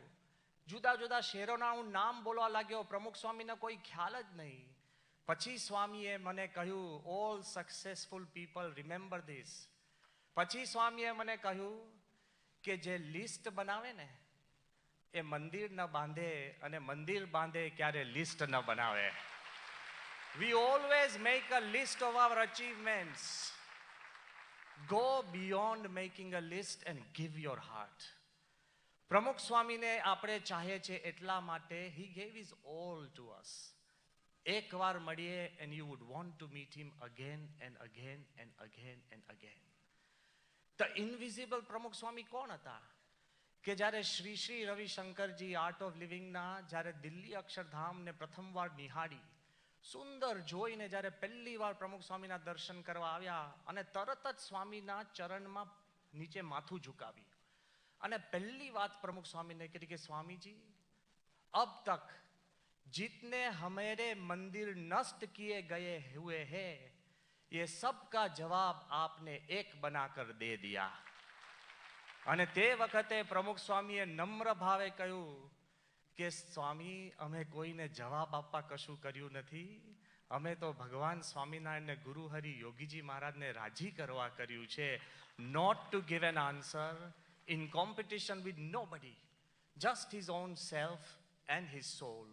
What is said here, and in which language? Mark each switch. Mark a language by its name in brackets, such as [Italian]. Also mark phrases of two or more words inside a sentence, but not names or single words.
[Gujarati] જુદા જુદા શહેરોના હું નામ બોલવા લાગ્યો, પ્રમુખ સ્વામીને કોઈ ખ્યાલ જ નહીં. પછી સ્વામીએ મને કહ્યું, [English] all successful people remember this. [Gujarati] પછી સ્વામીએ મને કહ્યું કે જે લિસ્ટ બનાવે ને એ મંદિર ન બાંધે, અને મંદિર બાંધે ક્યારે લિસ્ટ ન બનાવે. [English] We always make a list of our achievements. Go beyond making a list and give your heart. [Gujarati] પ્રમુખ સ્વામીને આપણે ચાહે છે એટલા માટે [English] he gave his all to us. [Gujarati] એકવાર મળીએ [English] and you would want to meet him again and again and again and again. The invisible [Gujarati] પ્રમુખ સ્વામી કોણ હતા? કે જ્યારે શ્રી શ્રી રવિશંકરજી આર્ટ ઓફ લિવિંગના જ્યારે દિલ્હી અક્ષરધામને પ્રથમવાર નિહાળી, સુંદર જોઈને જ્યારે પહેલી વાર પ્રમુખ સ્વામીના દર્શન કરવા આવ્યા અને તરત જ સ્વામીના ચરણમાં નીચે માથું ઝુકાવી અને પહેલી વાત પ્રમુખ સ્વામીને કરી કે સ્વામીજી, [Hindi] अब तक जितने हमारे मंदिर नष्ट किए गए हुए हैं, ये सबका जवाब आपने एक बनाकर दे दिया. [Gujarati] અને તે વખતે પ્રમુખ સ્વામીએ નમ્ર ભાવે કહ્યું કે સ્વામી, અમે કોઈને જવાબ આપવા કશું કર્યું નથી, અમે તો ભગવાન સ્વામિનારાયણ ને ગુરુ હરિ યોગીજી મહારાજને રાજી કરવા કર્યું છે. [English] Not to give an answer in competition with nobody, just his own self and his soul.